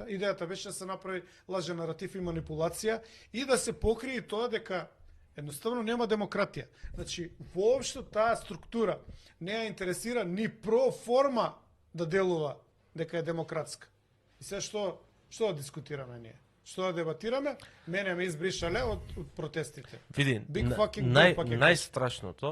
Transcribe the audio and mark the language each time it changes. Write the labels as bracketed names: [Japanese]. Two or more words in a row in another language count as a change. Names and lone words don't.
[Macedonian] Идејата беше да се направи лажен наратив и манипулација и да се покрие тоа дека едноставно нема демократија. Значи, воопшто таа структура не ја интересира ни про форма да делува дека е демократска. И сега што да дискутираме ние? Што да дебатираме? Мене ме избришале од протестите. Види, [English] Big fucking deal, [Macedonian] пак е најстрашното